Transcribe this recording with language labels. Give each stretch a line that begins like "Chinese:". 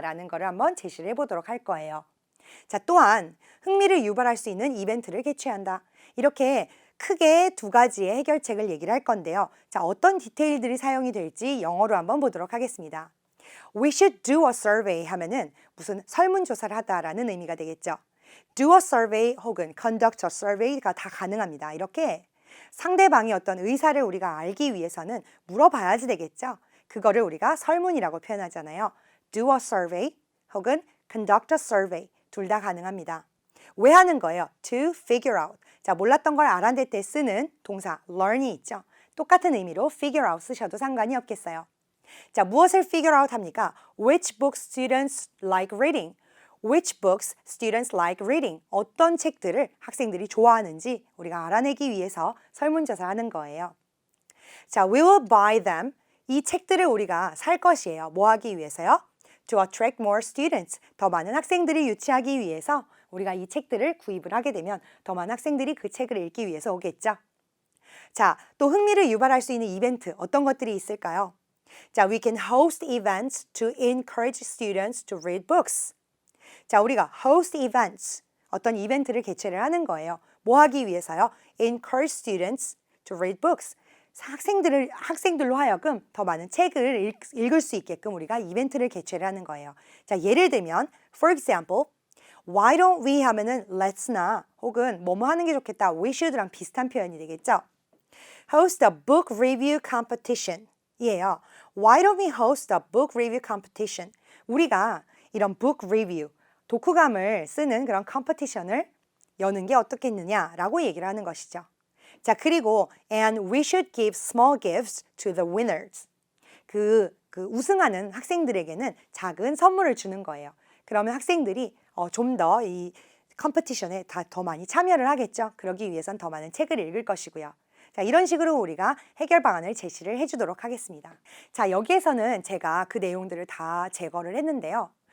Korean: 라는 거를 한번 제시를 해보도록 할 거예요. 자, 또한 흥미를 유발할 수 있는 이벤트를 개최한다. 이렇게 크게 두 가지의 해결책을 얘기를 할 건데요. 자, 어떤 디테일들이 사용이 될지 영어로 한번 보도록 하겠습니다.
English: We should do a survey
Korean: 하면은 무슨 설문조사를 하다라는 의미가 되겠죠.
English: Do a survey
Korean: 혹은
English: conduct a survey가
Korean: 다 가능합니다. 이렇게 상대방이 어떤 의사를 우리가 알기 위해서는 물어봐야지 되겠죠. 그거를 우리가 설문이라고 표현하잖아요.
English: Do a survey
Korean: 혹은
English: conduct a survey
Korean: 둘 다 가능합니다. 왜 하는 거예요?
English: To figure out.
Korean: 자, 몰랐던 걸 알아낼 때 쓰는 동사 learn이 있죠. 똑같은 의미로
English: figure out
Korean: 쓰셔도 상관이 없겠어요. 자, 무엇을 figure out 합니까?
English: Which books students like reading? Which books students like reading?
Korean: 어떤 책들을 학생들이 좋아하는지 우리가 알아내기 위해서 설문조사를 하는 거예요.
English: 자, we will buy them.
Korean: 이 책들을 우리가 살 것이에요. 뭐 하기 위해서요?
English: To attract more students.
Korean: 더 많은 학생들이 유치하기 위해서 우리가 이 책들을 구입을 하게 되면 더 많은 학생들이 그 책을 읽기 위해서 오겠죠. 자, 또 흥미를 유발할 수 있는 이벤트 어떤 것들이 있을까요?
English: 자, we can host events to encourage students to read books.
Korean: 자, 우리가
English: host events,
Korean: 어떤 이벤트를 개최를 하는 거예요. 뭐 하기 위해서요?
English: Encourage students to read books.
Korean: 학생들로 하여금 더 많은 책을 읽을 수 있게끔 우리가 이벤트를 개최를 하는 거예요. 자, 예를 들면,
English: for example, why don't we
Korean: 하면은
English: let's
Korean: 나 혹은 뭐뭐 하는 게 좋겠다,
English: we should
Korean: 랑 비슷한 표현이 되겠죠.
English: Host a book review competition
Korean: 이에요.
English: Why don't we host a book review competition?
Korean: 우리가 이런 book review, 독후감을 쓰는 그런 컴피티션을 여는 게 어떻겠느냐라고 얘기를 하는 것이죠. 자, 그리고
English: and we should give small gifts to the winners.
Korean: 그 우승하는 학생들에게는 작은 선물을 주는 거예요. 그러면 학생들이 좀 더 이 컴피티션에 더 많이 참여를 하겠죠. 그러기 위해선 더 많은 책을 읽을 것이고요. 자, 이런 식으로 우리가 해결 방안을 제시를 해주도록 하겠습니다. 자, 여기에서는 제가 그 내용들을 다 제거를 했는데요.